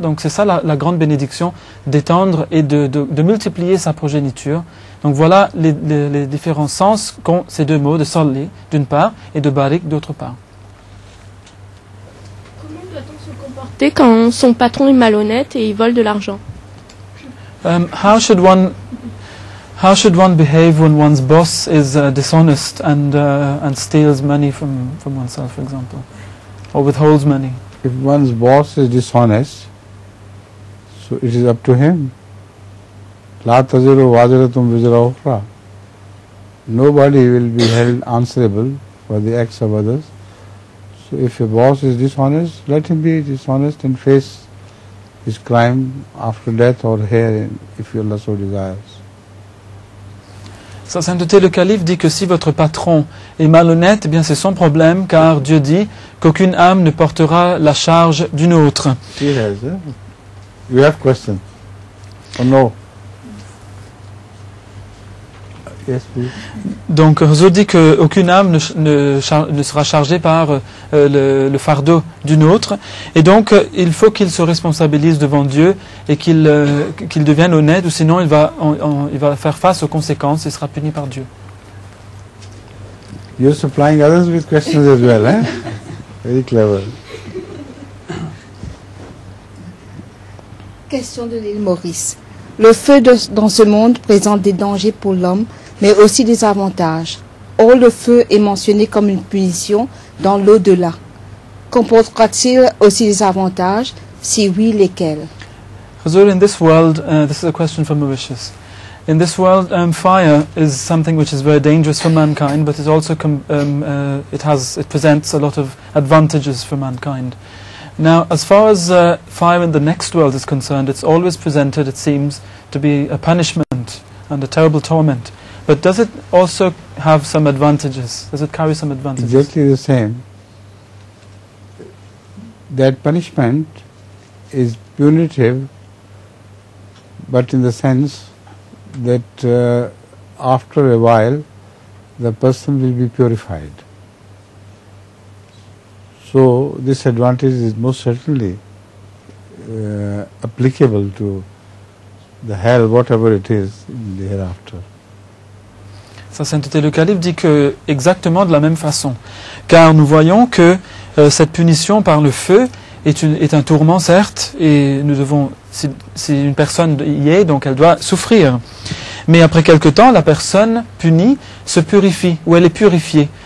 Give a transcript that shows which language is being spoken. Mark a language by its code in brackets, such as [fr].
[fr] Donc c'est ça la grande bénédiction, d'étendre et de multiplier sa progéniture. Donc voilà les différents sens qu'ont ces deux mots de Salli d'une part et de Barik d'autre part. Comment doit-on se comporter quand son patron est malhonnête et il vole de l'argent? [en] How should one How should one behave when one's boss is dishonest and steals money from oneself, for example, or withholds money? If one's boss is dishonest, so it is up to him. [ar] La taziru waziratum wizra ukhra. [en] Nobody will be held answerable for the acts of others. So if a boss is dishonest, let him be dishonest and face his crime after death or here, if Allah so desires. [fr] Sa sainteté le calife dit que si votre patron est malhonnête, eh bien c'est son problème, car Dieu dit qu'aucune âme ne portera la charge d'une autre. [en] Yes, you have question? Or no? Yes, please. [fr] Donc Huzur dit qu'aucune âme ne sera chargée par le fardeau d'une autre, et donc il faut qu'il se responsabilise devant Dieu et qu'il devienne honnête, ou sinon il va faire face aux conséquences et sera puni par Dieu. [en] You're supplying others with questions as well, eh? Very clever. [fr] Question de l'île Maurice. Le feu dans ce monde présente des dangers pour l'homme, mais aussi des avantages. Or, le feu est mentionné comme une punition dans l'au-delà. Comportera-t-il aussi des avantages? Si oui, lesquels? [en] Huzur, in this world, this is a question from Mauritius. In this world, fire is something which is very dangerous for mankind, but it also it presents a lot of advantages for mankind. Now, as far as fire in the next world is concerned, it's always presented, it seems, to be a punishment and a terrible torment. But does it also have some advantages? Does it carry some advantages? Exactly the same. That punishment is punitive, but in the sense that after a while the person will be purified. So this advantage is most certainly applicable to the hell, whatever it is, in the hereafter. [fr] Sa sainteté le calife dit que exactement de la même façon, car nous voyons que cette punition par le feu est un tourment, certes, et nous devons, si une personne y est, donc elle doit souffrir. Mais après quelque temps, la personne punie se purifie, ou elle est purifiée.